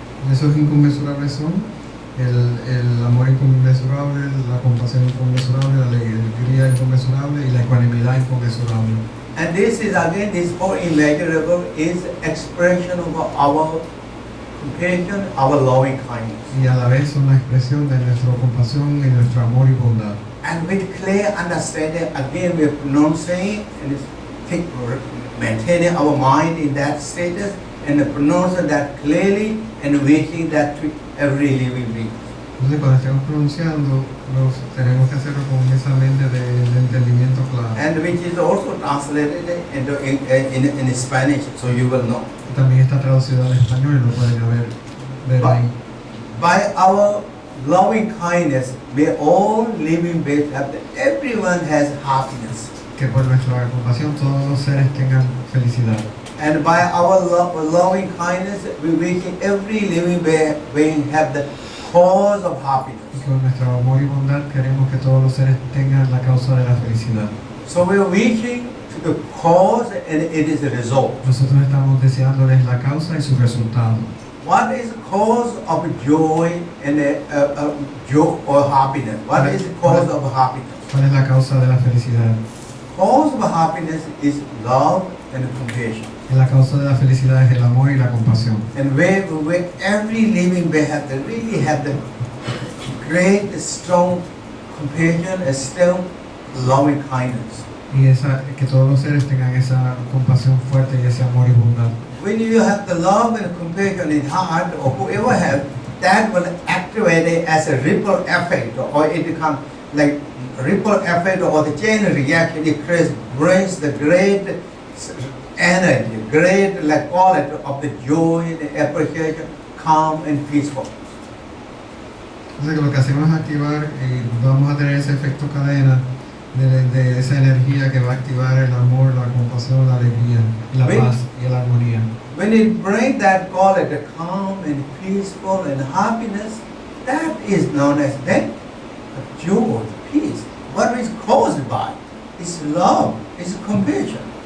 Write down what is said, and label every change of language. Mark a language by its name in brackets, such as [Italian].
[Spanish] Esos inconmensurables son el amor inconmensurable, la compasión inconmensurable, la alegría inconmensurable y la ecuanimidad inconmensurable. [English] And this is again, this 4 immeasurable is expression of our compassion, our loving kindness. [Spanish] y a la vez una expresión de nuestra compasión y nuestro amor y bondad. [English] And with clear understanding, again we are pronouncing and maintaining our mind in that status and pronouncing that clearly and wishing that to every living being. [Spanish] Entonces cuando estemos pronunciando, tenemos que hacerlo con esa mente de entendimiento claro. [English] And which is also translated in Spanish, so you will know. [Spanish] También está traducido al español y lo pueden ver ahí. [English] By our loving kindness, may all living beings have everyone has happiness. [Spanish] Que por nuestra compasión todos los seres tengan felicidad. [English] And by our loving kindness, we wish every living being have the cause of happiness. [Spanish] Y con nuestro amor y bondad queremos que todos los seres tengan la causa de la felicidad. [English] So we are wishing to the cause and it is the result. [Spanish] Nosotros estamos deseándoles la causa y su resultado. [English] What is the cause of joy and joy or happiness? What is the cause of happiness? [Spanish] ¿Cuál es la causa de la felicidad? [English] Cause of happiness is love and compassion. [Spanish] Y la causa de la felicidad es el amor y la compasión. [English] And where every living being really have the great, strong compassion and strong loving kindness. [Spanish] Y que todos los seres tengan esa compasión fuerte y ese amor y bondad. [English] When you have the love and compassion in heart, or whoever have, that will activate it as a ripple effect, or it becomes like ripple effect or the chain reaction. It brings the great energy, great quality of the joy, the appreciation, calm and peaceful. [Spanish] Entonces lo que hacemos es activar y vamos a tener ese efecto cadena de esa energía que va a activar el amor, la compasión, la alegría, la paz y la armonía. [English] When it brings that quality, calm and peaceful and happiness, that is known as that joy, peace. What is caused by? It's love, it's compassion.